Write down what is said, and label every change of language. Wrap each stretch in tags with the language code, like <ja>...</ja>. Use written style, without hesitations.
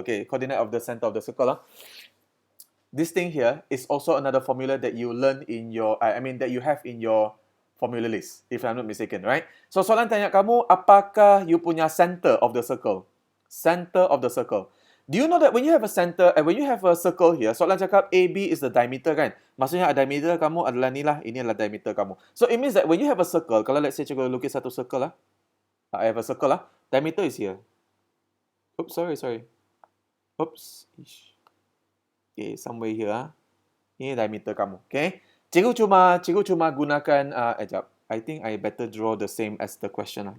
<en>Okay, coordinate of the center of the circle. This thing here is also another formula that you learn in your, that you have in your formula list, if I'm not mistaken, right?</en> <ms>So soalan tanya kamu, apakah you punya center of the circle?</ms> <en>Center of the circle. Do you know that when you have a center, when you have a circle here,</en> <ms>soalan cakap</ms> <en>AB is the diameter kan?</en> <ms>Maksudnya diameter kamu adalah ni lah, ini adalah diameter kamu.</ms> <en>So it means that when you have a circle,</en> <ms>kalau let's say cikgu lukis satu circle lah,</ms> <en>I have a circle lah, diameter is here. Oops, sorry. Oops. Okay, somewhere here.</en> <ms>Ini diameter kamu, okay? Cikgu cuma gunakan,</ms> <en>I think I better draw the same as the question lah.</en>